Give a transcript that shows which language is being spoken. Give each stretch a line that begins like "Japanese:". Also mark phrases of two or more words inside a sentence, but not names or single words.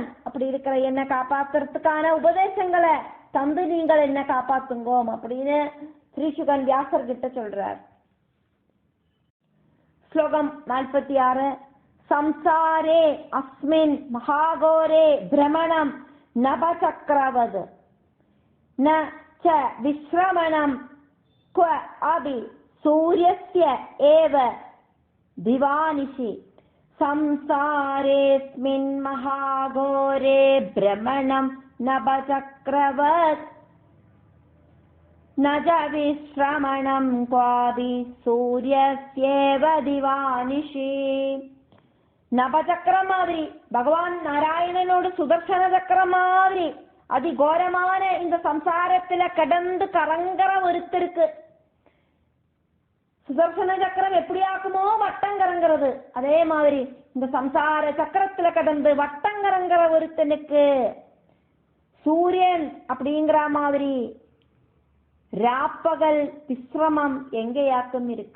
Tamil: அப்படி இருக்கிற என்ன காப்பாத்துறதுக்கான உபதேசங்களை தந்து நீங்கள் என்ன காப்பாத்துங்கோம் அப்படின்னு ஸ்ரீசுகன் வியாசர் கிட்ட சொல்றார். ஸ்லோகம் 46.
Sanskrit: संसारे अस्मिन् महाघोरे भ्रमणं नभचक्रवत् न च विश्रमणं क्व अभि सूर्यस्य एव दिवानिशि संसारेऽस्मिन् महाघोरे भ्रमणं नभचक्रवत् न च विश्रमणं क्वापि सूर्यस्येव दिवानिशि.
Tamil: நபச்சக்கரம் மாதிரி பகவான் நாராயணனோட சுதர்சன சக்கரம் மாதிரி அதிகோரமான இந்த சம்சாரத்துல கடந்து கரங்கர ஒருத்தருக்கு சுதர்சன சக்கரம் எப்படி ஆக்குமோ வட்டம் கரங்கிறது, அதே மாதிரி இந்த சம்சார சக்கரத்துல கடந்து வட்டம் கரங்கிற ஒருத்தனுக்கு சூரியன் அப்படிங்கிற மாதிரி ராப்பகல் விஸ்ரமம் எங்கேயாக்கும் இருக்கு.